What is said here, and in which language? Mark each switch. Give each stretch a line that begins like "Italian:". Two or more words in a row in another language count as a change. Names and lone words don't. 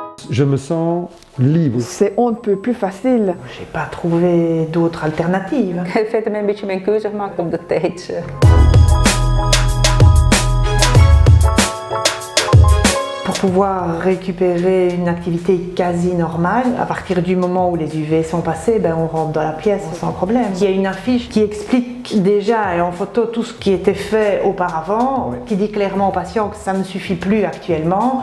French: je me sens libre. C'est on ne peut plus facile. J'ai pas trouvé d'autre alternative.
Dutch: Ik heb verder een beetje mijn keuze gemaakt op de tijd.
French: Pour pouvoir récupérer une activité quasi normale, à partir du moment où les UV sont passés, on rentre dans la pièce sans problème. Il y a une affiche qui explique déjà et en photo tout ce qui était fait auparavant, qui dit clairement aux patients que ça ne suffit plus actuellement.